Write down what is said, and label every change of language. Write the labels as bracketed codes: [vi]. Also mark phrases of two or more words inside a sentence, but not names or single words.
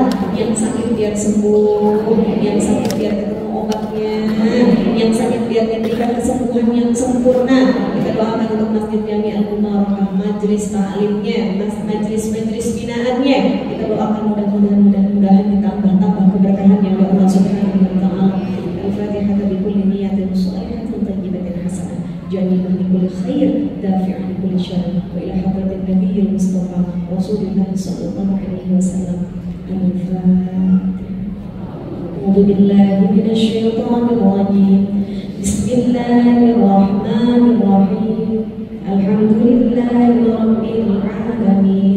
[id] Yang sakit biar sembuh, yang sakit biar ketemu obatnya, yang sakit biar diberikan kesembuhan yang sempurna. Kita doakan untuk Masjid Jami Al-Mubarakah, majelis ta'limnya, majelis binaannya. Kita doakan mudah-mudahan ditambah keberkahan yang Allah [ar] سبحانه وتعالى. الفاتحة بكل نية صالحة طيبة حسنة. جنة بكل خير، دافعا بكل شر. وإلى حضرة النبي المصطفى رسول الله صلى الله عليه وسلم. Al-Fatihah. أعوذ بالله من الشيطان الرجيم. بسم الله الرحمن الرحيم. الحمد لله رب العالمين.